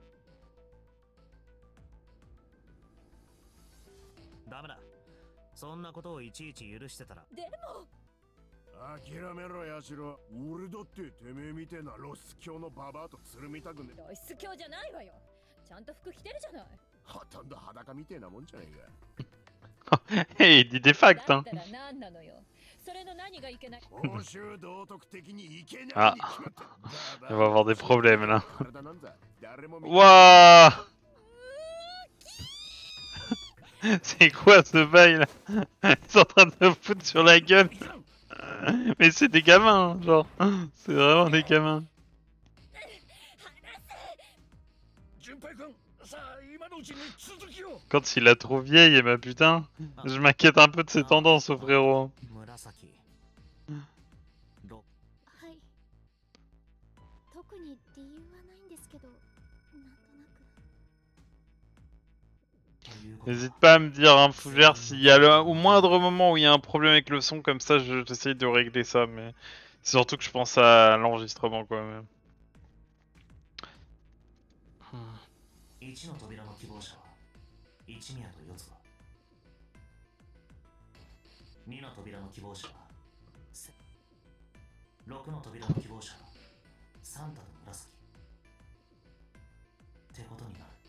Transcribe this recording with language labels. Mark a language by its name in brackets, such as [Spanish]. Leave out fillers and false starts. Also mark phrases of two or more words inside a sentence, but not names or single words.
[Japanese] ダメだ。そんなことをいちいち許してたら。でも諦めろヤシロ。俺だっててめえみてえなロス教のババアとつるみたくね。露出狂じゃないわよ。ちゃんと服着てるじゃない。ほとんど裸みてえなもんじゃねえか。 [French] Hey, il dit des facts, [Japanese] だ [French] hein. [Japanese] ったら何なのよ。それの何がいけない。報酬道徳的にいけないに決 Ah, まって。 [French] il va avoir des problèmes là. [Japanese] 体なんざ誰も見て [French] Waouh. C'est quoi ce bail là? Ils sont en train de se foutre sur la gueule. Mais c'est des gamins, hein, genre. C'est vraiment des gamins. [Japanese] 順平君、さあ今のうちに続きを。 [French] Quand il a trop vieille, et bah putain, je m'inquiète un peu de ses tendances au frérot. [Japanese] 紫。はい。特に理由はないんですけど、なんとなく。 [French] N'hésite pas à me dire, hein, Fougère, s'il y a au moindre moment où il y a un problème avec le son, comme ça j'essaye de régler ça, mais c'est surtout que je pense à l'enregistrement quoi. Mais... [Japanese] 1 の扉の希望者は一宮と四つ葉。2の扉の希望者は6の扉の希望者はサンタと紫ってことになる。